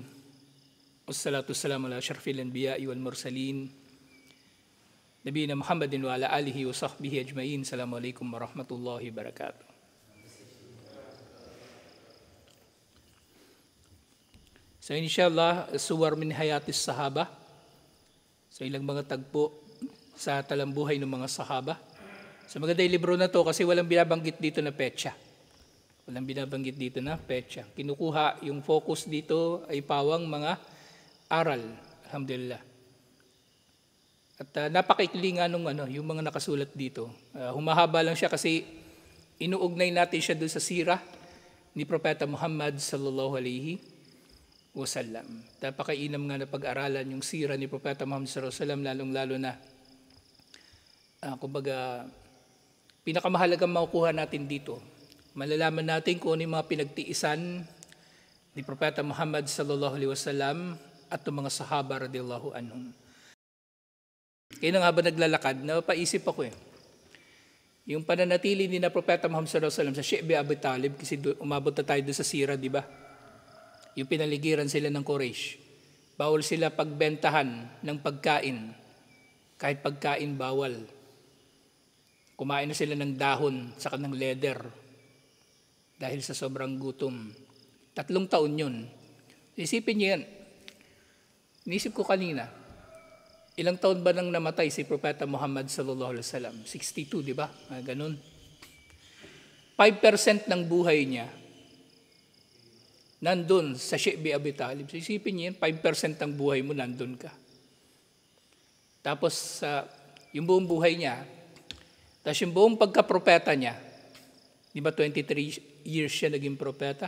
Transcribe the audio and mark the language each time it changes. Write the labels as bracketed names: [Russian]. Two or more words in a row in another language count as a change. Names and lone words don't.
[Arabic] والصلاة والسلام على أشرف الأنبياء والمرسلين. نبينا محمد وعلى آله وصحبه أجمعين. السلام عليكم ورحمة الله وبركاته. [Filipino] So inshallah, [Arabic] صور من حياة الصحابة. [Filipino] So ilang mga tagpo sa talambuhay ng mga sahaba. So maganda yung libro na to kasi walang binabanggit dito na petsa. Walang binabanggit dito na petsa. Kinukuha, yung focus dito ay pawang mga aral. [Arabic] Alhamdulillah. [Filipino] At napakaikli nga nung yung mga nakasulat dito. Humahaba lang siya kasi inuugnay natin siya doon sa sirah ni Propeta Muhammad [Arabic] صلى الله عليه وسلم. [Filipino] Napakainam nga na pag-aralan yung sirah ni Propeta Muhammad [Arabic] صلى الله عليه وسلم, [Filipino] lalong-lalo na kumbaga pinakamahalagang makukuha natin dito. Malalaman natin kung ano yung mga pinagtiisan ni Propeta Muhammad [Arabic] صلى الله عليه وسلم [Filipino] at ng mga sahaba [Arabic] رضي الله عنهم. [Filipino] Kaya nga ba naglalakad, napaisip ako yung pananatili ni na Propeta Muhammad [Arabic] صلى الله عليه وسلم [Filipino] sa Shi'bi Abi Talib, kasi umabot na tayo doon sa sira, di ba? Yung pinaligiran sila ng Quraysh. Bawal sila pagbentahan ng pagkain. Kahit pagkain, bawal. Kumain na sila ng dahon sa kanang leather. Dahil sa sobrang gutom. 3 taon yun. Isipin niyo yan. Inisip ko kanina, ilang taon ba nang namatay si Propeta Muhammad [Arabic] صلى الله عليه وسلم? [Filipino] 62, di ba? Ganun. 5% ng buhay niya nandun sa Shi'bi Abi Talib. So isipin niyo yan, 5% ng buhay mo nandun ka. Tapos yung buong buhay niya, tapos yung buong pagka-propeta niya, di ba 23 years siya naging propeta?